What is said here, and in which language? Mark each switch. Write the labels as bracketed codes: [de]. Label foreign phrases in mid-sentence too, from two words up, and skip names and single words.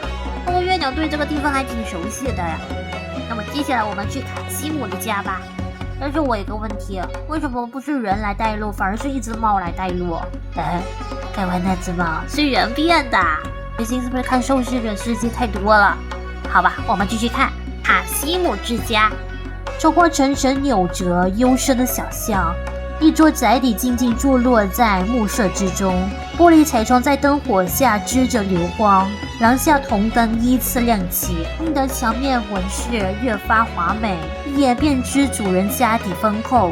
[zh] 不過月娘對這個地方還挺熟悉的呀。那麼接下來我們去卡西姆的家吧。但是我有個問題，為什麼不是人來帶路，反而是一只貓來帶路？該不會那只貓是人變的？最近是不是看受试的世界太多了？好吧，我們繼續看卡西姆之家。走過層層扭折幽深的小巷，一座宅邸靜靜坐落在暮色之中，玻璃彩窗在燈火下織着流光，廊下銅燈依次亮起，映得牆面紋飾越發華美，一眼便知主人家底豐厚。